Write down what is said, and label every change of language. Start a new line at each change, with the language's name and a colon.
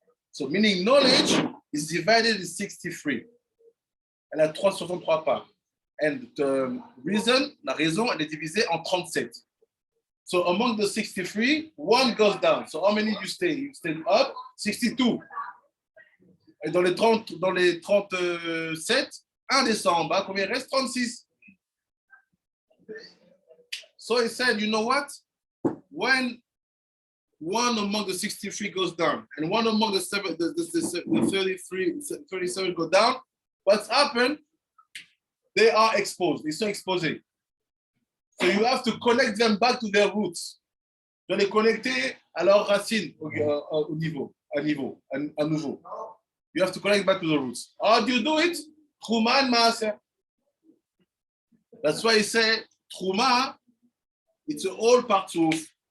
English: So, meaning knowledge is divided in 63.
French: Elle a 63 parts.
English: And the reason,
French: la raison, elle est divisée en 37.
English: So, among the 63, 1 goes down. So, how many you stay? You stay up? 62.
French: Et dans les 37, un descend en bas. Combien il reste? 36.
English: So, he said, you know what? When 1 among the 63 goes down, and 1 among the 37 go down, what's happened? They are exposed.
French: Ils sont exposés.
English: So you have to connect them back to their roots.
French: Tu dois les connecter à leurs racines à nouveau.
English: You have to connect back to the roots. How do you do it? Terouma and Maasser. That's why he said, Terouma, it's a whole partsouf.